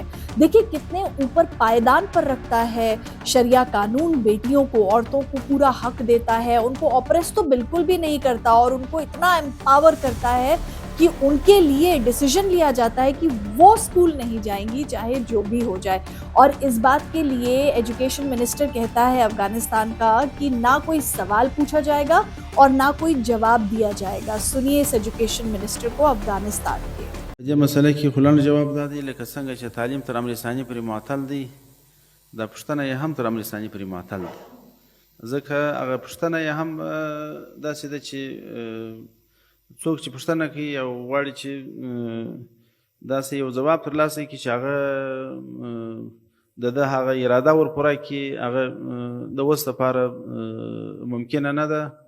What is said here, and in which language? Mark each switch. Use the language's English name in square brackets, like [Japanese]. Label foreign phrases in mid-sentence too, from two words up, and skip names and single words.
[Hindi] देखिए कितने ऊपर पायदान पर रखता है शरिया कानून, बेटियों को, औरतों को पूरा हक देता है, उनको ऑप्रेस तो बिल्कुल भी नहीं करता और उनको इतना एम्पावर करता है कि उनके लिए डिसीजन लिया जाता है कि वो स्कूल नहीं जाएंगी चाहे जो भी हो जाए। और इस बात के लिए एजुकेशन मिनिस्टर कहता है अफगानिस्तान का कि ना कोई सवाल पूछा जाएगा और ना कोई जवाब दिया जाएगा। सुनिए इस एजुकेशन मिनिस्टर को अफगानिस्तान के। [Pashto] دې مسله کې خو لنډ جواب دا دی لکه څنګه چې تعلیم تر امر ثاني پورې معطل دی، دا پوښتنه یې هم تر امر ثاني پورې معطل دی. ځکه هغه پوښتنه یې هم داسې ده چې څوک چې پوښتنه کوي او غواړي چې داسې یو ځواب ترلاسه کړي چې هغه د ده هغه اراده ورپوره کړي، هغه د اوس لپاره ممکنه نه ده.